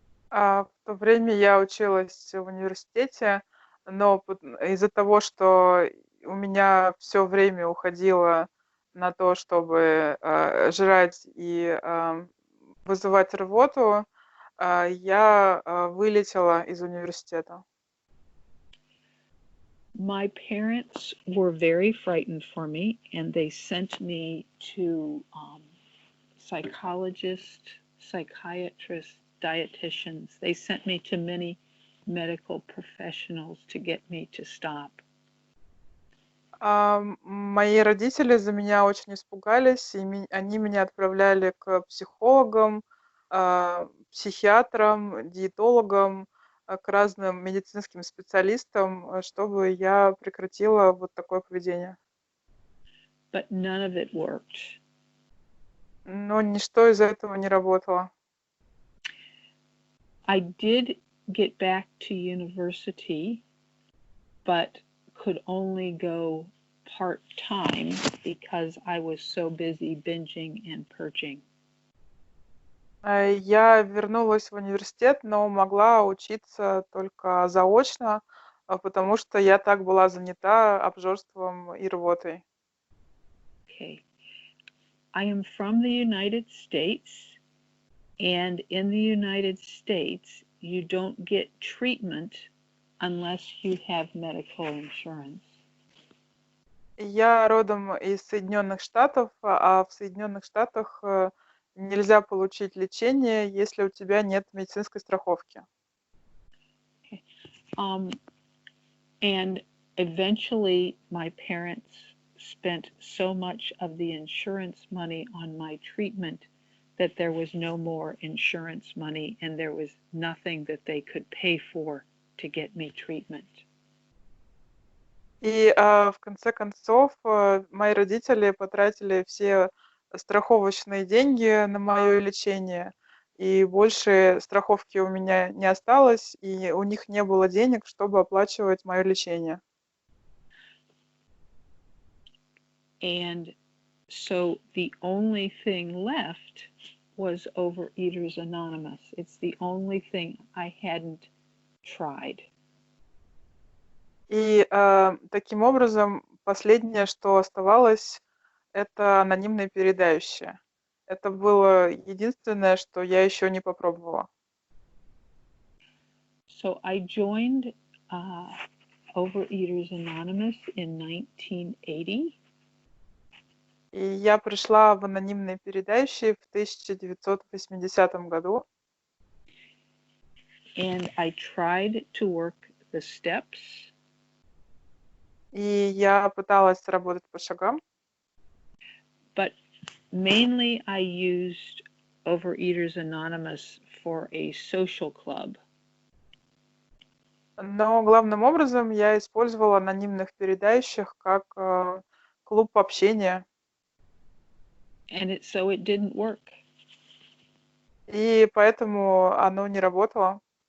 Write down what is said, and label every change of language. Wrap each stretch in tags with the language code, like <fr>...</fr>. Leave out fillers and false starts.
<ru>В то время я училась в университете, но из-за того, что у меня все время уходило на то, чтобы жрать и вызывать рвоту, я вылетела из университета.</ru> <en>My parents were very frightened for me, and they sent me to psychologists, psychiatrists, dietitians. They sent me to many medical professionals to get me to stop.</en> <ru>Мои родители за меня очень испугались, и они меня отправляли к психологам, психиатрам, диетологам, к разным медицинским специалистам, чтобы я прекратила вот такое поведение.</ru> <en>But none of it worked.</en> <ru>Но ничто из этого не работало.</ru> <en>I did get back to university, but could only go part-time because I was so busy binging and purging.</en> <ru>Я вернулась в университет, но могла учиться только заочно, потому что я так была занята обжорством и рвотой. Okay.</ru> <en>I am from the United States, and in the United States, you don't get treatment unless you have medical insurance.</en> <ru>Я родом из Соединенных Штатов, а в Соединенных Штатах нельзя получить лечение, если у тебя нет медицинской страховки. Okay.</ru> <en>And eventually, my parents spent so much of the insurance money on my treatment that there was no more insurance money, and there was nothing that they could pay for to get me treatment.</en> <ru>И в конце концов мои родители потратили все страховочные деньги на мое лечение, и больше страховки у меня не осталось, и у них не было денег, чтобы оплачивать мое лечение.</ru> <en>And so the only thing left was Overeaters Anonymous. It's the only thing I hadn't tried.</en> <ru>И таким образом последнее, что оставалось, это анонимные переедающие. Это было единственное, что я еще не попробовала.</ru> <en>So I joined Overeaters Anonymous in 1980.</en> <ru>И я пришла в анонимные переедающие в 1980 году.</ru> <en>And I tried to work the steps.</en> <ru>И я пыталась работать по шагам,</ru> <en>but mainly I used Overeaters Anonymous for a social club.</en> <ru>но главным образом я использовала анонимных переедающих как клуб общения,</ru> <en>And so it didn't work.</en> <ru>и поэтому оно не работало.</ru>